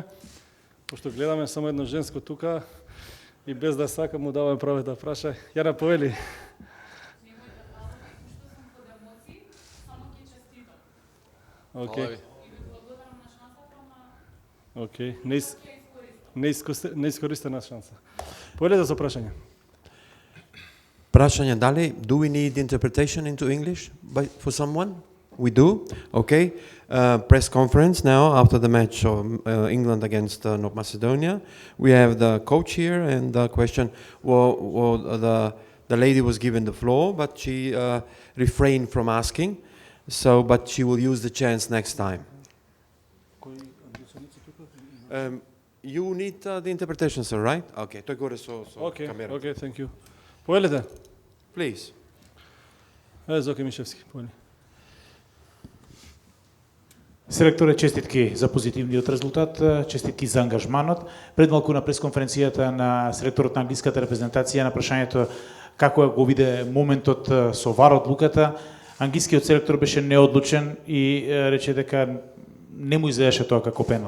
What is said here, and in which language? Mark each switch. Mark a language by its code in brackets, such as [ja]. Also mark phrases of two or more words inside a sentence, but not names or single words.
[mk] Пошто гледаме само едно женско тука и без да сакам му даваме право да праша. Јана, повели. Океј. Океј. Неискористена шанса. Повели за прашање. Прашања дали, [en] do we need interpretation into English for someone? We do. Okay. Press conference now after the match of England against North Macedonia. We have the coach here, and the question, the lady was given the floor, but she refrained from asking. So, but she will use the chance next time. You need the interpretation, sir, right? Okay. Okay, thank you. Повелете. Please. [mk] Зоки Мишевски, повели. Селекторе, честитки за позитивниот резултат, честитки за ангажманот. Пред малку на пресконференцијата на селекторот на англиската репрезентација на прашањето како го виде моментот со вар одлуката, англискиот селектор беше неодлучен и рече дека не му изгледаше тоа како пенал.